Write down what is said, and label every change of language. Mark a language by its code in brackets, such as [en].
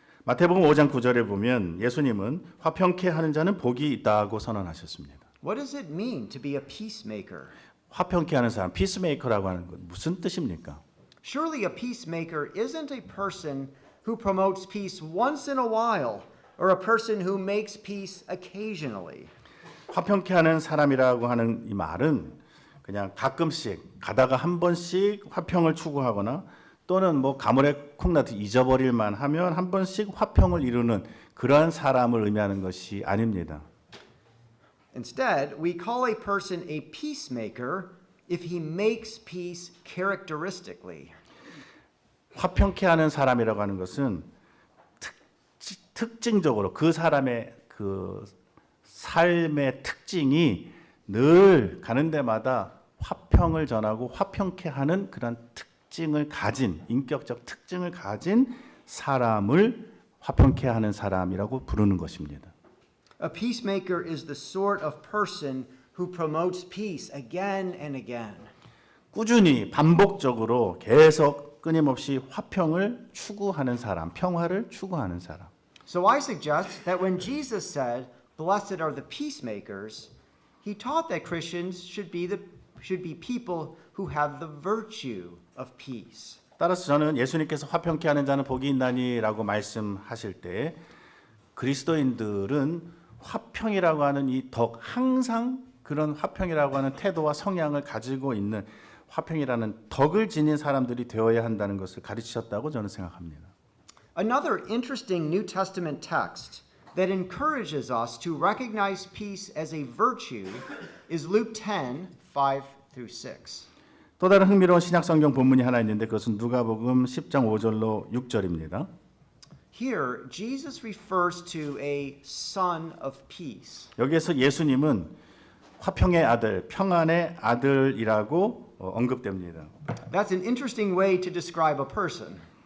[ko] 마태복음 5장 9절에 보면 예수님은 화평케 하는 자는 복이 있다고 선언하셨습니다. [en] What does it mean to be a peacemaker? [ko] 화평케 하는 사람, 피스메이커라고 하는 건 무슨 뜻입니까? [en] Surely a peacemaker isn't a person who promotes peace once in a while or a person who makes peace occasionally. [ko] 화평케 하는 사람이라고 하는 이 말은 그냥 가끔씩 가다가 한 번씩 화평을 추구하거나 또는 뭐 가물에 콩나듯 잊어버릴만 하면 한 번씩 화평을 이루는 그러한 사람을 의미하는 것이 아닙니다. [en] Instead, we call a person a peacemaker if he makes peace characteristically. [ko] 화평케 하는 사람이라고 하는 것은 특징적으로 그 사람의 그 삶의 특징이 늘 가는 데마다 화평을 전하고 화평케 하는 그런 특징을 가진 인격적 특징을 가진 사람을 화평케 하는 사람이라고 부르는 것입니다. [en] A peacemaker is the sort of person who promotes peace again and again. [ko] 꾸준히 반복적으로 계속 끊임없이 화평을 추구하는 사람, 평화를 추구하는 사람. [en] So I suggest that when Jesus said, "Blessed are the peacemakers," he taught that Christians should be people who have the virtue of peace. [ko] 따라서 저는 예수님께서 화평케 하는 자는 복이 있나니라고 말씀하실 때 그리스도인들은 화평이라고 하는 이 덕, 항상 그런 화평이라고 하는 태도와 성향을 가지고 있는 화평이라는 덕을 지닌 사람들이 되어야 한다는 것을 가르치셨다고 저는 생각합니다. [en] Another interesting New Testament text that encourages us to recognize peace as a virtue is Luke 10, 5 through 6. [ko] 또 다른 흥미로운 신약 성경 본문이 하나 있는데 그것은 누가복음 10장 5절로 6절입니다. [en] Here, Jesus refers to a son of peace. [ko] 여기에서 예수님은 화평의 아들, 평안의 아들이라고 언급됩니다. [en] That's an interesting way to describe a person.